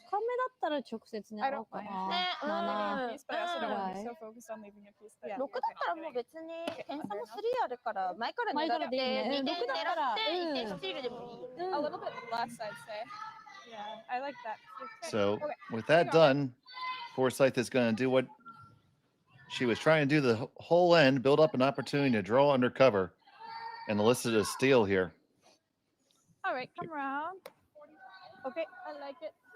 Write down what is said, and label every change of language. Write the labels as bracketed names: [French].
[Japanese] カメだったら直接狙おうかな。 [English] ね、but I also don't want to be so focused on leaving a piece that. [Japanese] 6だったらもう別に点差も3あるから前から狙って2点狙って1点スティールでもいい。 [English] A little bit less, I'd say. Yeah, I like that. So with that done, Forsythe is going to do what she was trying to do the whole end, build up an opportunity to draw under cover, and elicit a steal here. All right, come around. Okay, I like it.